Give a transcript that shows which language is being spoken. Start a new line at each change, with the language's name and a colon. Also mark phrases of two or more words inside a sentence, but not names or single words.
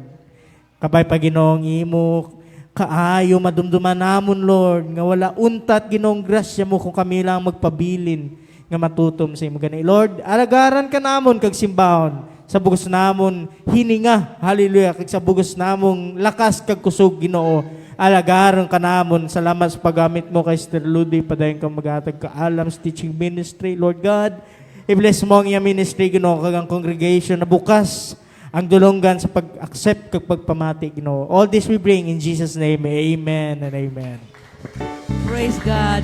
Hiligaynon: Kabay pa, Ginoong imo kaayo madumduman namon, Lord, nga wala untat, Ginoong grasya mo kung kami lang magpabilin nga matutom sa imo. Gani, Lord, alagaran ka namon kag simbahon sa bugos namon hininga, hallelujah, kag sa bugos namong lakas kag kusog, Ginoo, alagaran ka namon. Salamat sa paggamit mo kay Sister Ludy, padayon kang maghatag kaalam sa
English: teaching ministry, Lord God.
Hiligaynon: I-bless mo ang iyang ministry, Ginoo, kag ang congregation na bukas ang dulonggan sa pag-accept kag pagpamati, Ginoo.
English: All this we bring in Jesus' name. Amen and amen. Praise God.